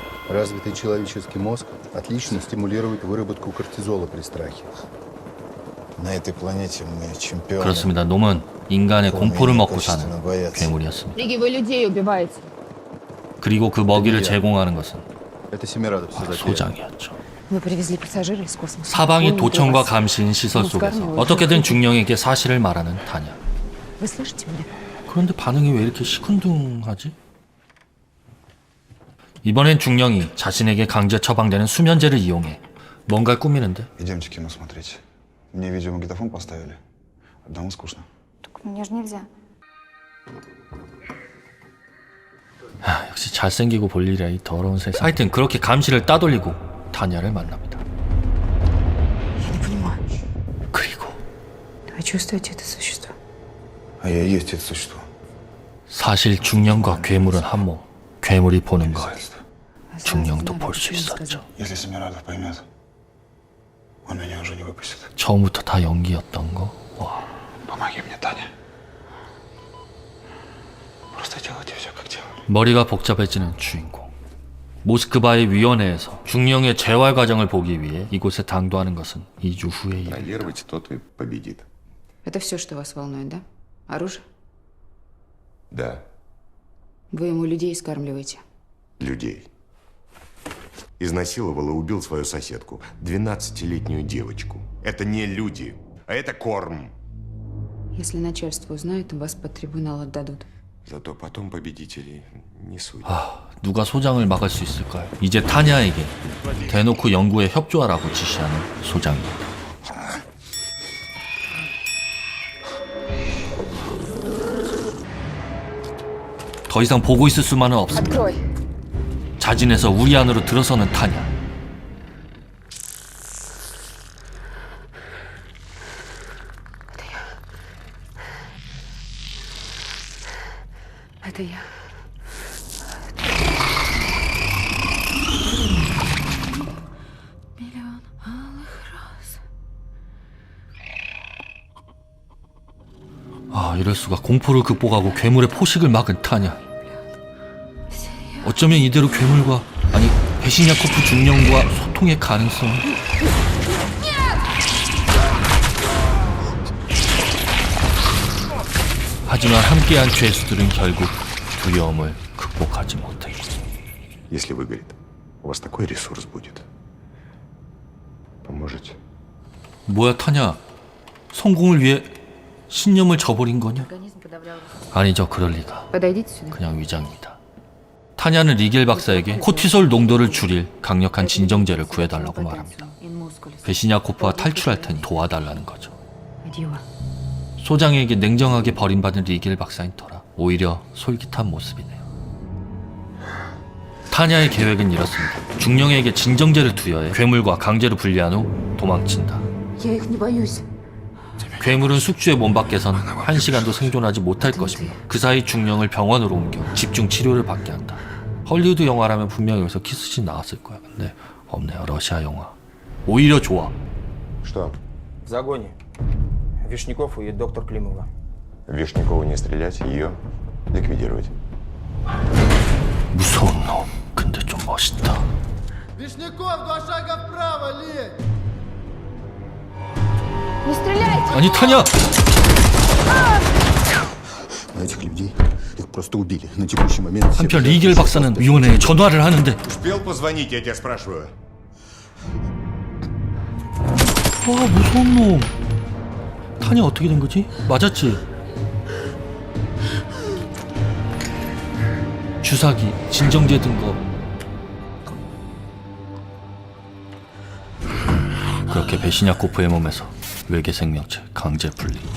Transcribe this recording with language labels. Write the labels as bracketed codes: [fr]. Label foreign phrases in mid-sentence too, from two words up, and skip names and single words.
[ru] Развитый человеческий мозг отлично стимулирует выработку кортизола при страхе. На этой планете мы чемпионы. [ko] 그렇습니다. 놈은 인간의 공포를 먹고 사는 괴물이었습니다. [ru] Риги, вы людей убиваете. [ko] 그리고 그 먹이를 제공하는 것은 [ru] Это Семирадов все затеял. [ko] 소장이었죠. [ru] Вы привезли пассажира из космоса. [ko] 사방이 [ru] Он [ko] 도청과 [ru] убил вас. [ko] 감시인 시설 속에서 어떻게든 중령에게 사실을 말하는 타냐. [ru] Вы слышите меня? [ko] 그런데 반응이 왜 이렇게 시큰둥하지? 이번엔 중령이 자신에게 강제 처방되는 수면제를 이용해 뭔가를 꾸미는데 [ru] Идемте кино смотреть. Мне видеомагнитофон поставили. Одному скучно. Так мне же нельзя. [ko] 역시 잘생기고 볼 일이야 이 더러운 세상. 하여튼 그렇게 감시를 따돌리고 타냐를 만납니다. [ru] Я не понимаю. [ko] 그리고 [ru] Вы чувствуете это существо? А я и есть это существо. [ko] 사실 중령과 괴물은 한 몸. 괴물이 보는 걸 [ru] Осталось [ko] 중령도 [ru] надо, [ko] 볼 수 [ru] что он [ko] 있었죠. [ru] сказал. Если Семирадов поймет, он меня уже не выпустит. [ko] 처음부터 다 연기였던 거. 와. [ru] Помоги мне, Таня. Просто делайте все, как делали. [ko] 머리가 복잡해지는 주인공. 모스크바의 위원회에서 중령의 재활 과정을 보기 위해 이곳에 당도하는 것은 2주 후의 일. [ru] Контролировать, тот и победит. Это все, что вас волнует, да? Оружие? Да, Вы ему людей скармливаете. людей. Изнасиловал и убил свою соседку, 12-летнюю девочку. Это не люди, а это корм. Если начальство узнает, вас под трибунал отдадут. Зато потом победителей не судят. [ko] 누가 소장을 막을 수 있을까요? 이제 타냐에게 대놓고 연구에 협조하라고 지시하는 소장입니다. 더 이상 보고 있을 수만은 없습니다. 자진해서 우리 안으로 들어서는 타냐. [ru] Это я. Миллион алых роз. [ko] 이럴 수가. 공포를 극복하고 괴물의 포식을 막은 타냐. 어쩌면 이대로 괴물과 아니 베시냐코프 중령과 소통의 가능성. 하지만 함께한 죄수들은 결국 두려움을 극복하지 못했고. [ru] Если выгорит, у вас такой ресурс будет. Поможете? [ko] 뭐야 타냐? 성공을 위해 신념을 저버린 거냐? [ru] Организм подавлял. [ko] 아니죠, 그럴 리가. [ru] Подойдите сюда. [ko] 그냥 위장입니다. 타냐는 리겔 박사에게 코티솔 농도를 줄일 강력한 진정제를 구해달라고 말합니다. 베시냐코프와 탈출할 테니 도와달라는 거죠. Адьюа. 소장에게 냉정하게 버림받은 리겔 박사인 터라 오히려 솔깃한 모습이네요. 타냐의 계획은 이렇습니다. 중령에게 진정제를 투여해 괴물과 강제로 분리한 후 도망친다. [ru] Я их не боюсь. [ko] 괴물은 숙주의 몸 밖에선 1시간도 생존하지 못할 것이며 그 사이 중령을 병원으로 옮겨 집중 치료를 받게 한다. 헐리우드 영화라면 분명히 여기서 키스씬 나왔을 거야. 근데 없네요. 러시아 영화. 오히려 좋아. [ru] Что? В загоне. Вишняков и доктор Климова. Вишнякову не стрелять, ее ликвидировать. [ko] 무서운 놈. 근데 좀 멋있다. [ru] Вишняков, 2 шага вправо, лень! Не стреляйте! [ko] 아니 타냐! [ru] А этих людей их просто убили. На текущий момент... все [ko] 한편 [ru] лежат [ko] 리겔 [ru] без [ko] 박사는 [ru] сознания. [ko] 위원회에 전화를 하는데 [ru] Успел позвонить, я тебя спрашиваю? [ko] 와 무서운 놈. 타냐 어떻게 된 거지? 맞았지? 주사기, 진정제 든 거. 그렇게 베시냐코프의 몸에서 외계 생명체 강제 분리.